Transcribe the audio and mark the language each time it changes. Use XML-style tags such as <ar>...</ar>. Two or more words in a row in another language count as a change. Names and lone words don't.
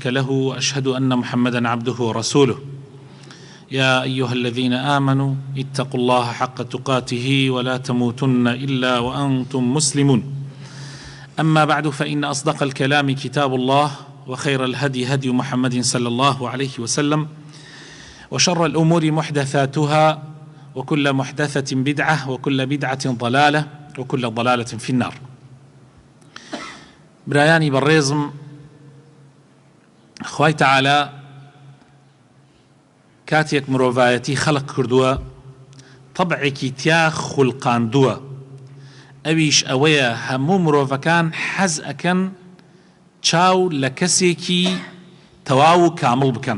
<ar>له وأشهد أن محمدا عبده ورسوله يا أيها الذين آمنوا اتقوا الله حق تقاته ولا تموتن إلا وأنتم مسلمون أما بعد فإن أصدق الكلام كتاب الله وخير الهدي هدي محمد صلى الله عليه وسلم وشر الأمور محدثاتها وكل محدثة بدعة وكل بدعة ضلالة وكل ضلالة في النار.</ar> <ckb>برایانی بەڕێزم، خوای تعالى کاتێک مرۆڤایەتی خەڵق کردووە طبعێکی تیا خوڵقاندووە، ئەویش ئەوەیە هەموو مرۆڤەکان حەز ئەکەن چاو لە کەسێکی تەواو و کامڵ بکەن.</ckb>